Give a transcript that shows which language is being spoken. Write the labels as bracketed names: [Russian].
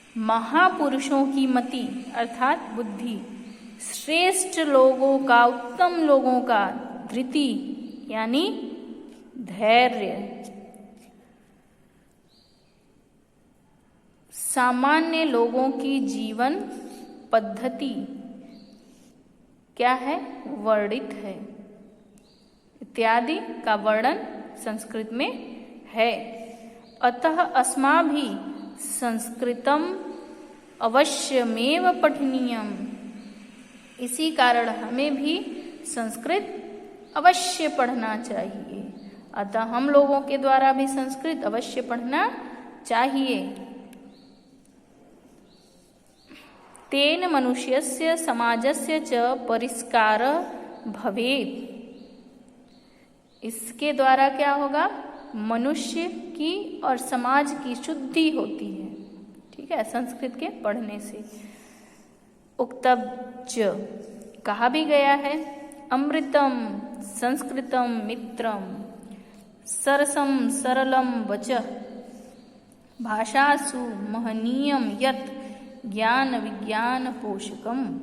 [Hindi] महापुरुषों की मति अर्थात बुद्धि, श्रेष्ठ लोगों का, उत्तम लोगों का धृति यानी धैर्य, सामान्य लोगों की जीवन पद्धति क्या है? वर्णित है। इत्यादि का वर्णन संस्कृत में है। [Sanskrit] अतः अस्माभिः संस्कृतम अवश्यमेव पठनीयम। [Hindi] इसी कारण हमें भी संस्कृत अवश्य पढ़ना चाहिए। अतः हम लोगों के द्वारा भी संस्कृत अवश्य पढ़ना चाहिए। [Sanskrit] तेन मनुष्यस्य समाजस्य च परिष्कारः भवेत्। [Hindi] इसके द्वारा क्या होगा? मनुष्य की और समाज की शुद्धि होती है। ठीक है, संस्कृत के पढ़ने से। उक्तब्च कहा भी गया है, [Sanskrit] अमृतम संस्कृतम मित्रम सरसम सरलम वचः भाषासु महनीयम यत् ज्ञान विज्ञान पोषकम।